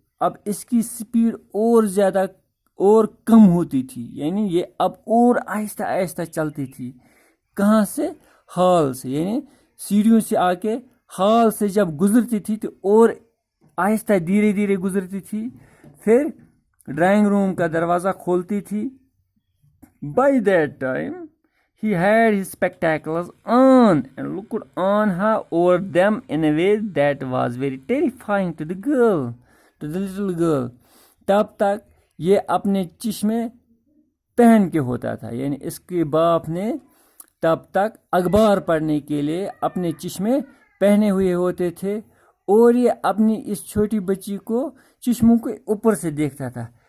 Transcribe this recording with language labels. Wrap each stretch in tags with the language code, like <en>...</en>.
<hi>अब इसकी स्पीड और ज़्यादा और कम होती थी, यानी ये अब और आहिस्ता आहिस्ता चलती थी. कहाँ से? हॉल से. यानी सीढ़ियों से आके हॉल से जब गुजरती थी तो और आहिस्ता धीरे धीरे गुजरती थी. फिर ड्राइंग रूम का दरवाज़ा खोलती थी.</hi> <en>By that time, he had his spectacles on and looked on her over them in a way that was very terrifying to the little girl.</en> <hi>तब तक ये अपने चश्मे पहन के होता था, यानी इसके बाप ने तब तक अखबार पढ़ने के लिए अपने चश्मे पहने हुए होते थे और ये अपनी इस छोटी बच्ची को चश्मों के ऊपर से देखता था.</hi>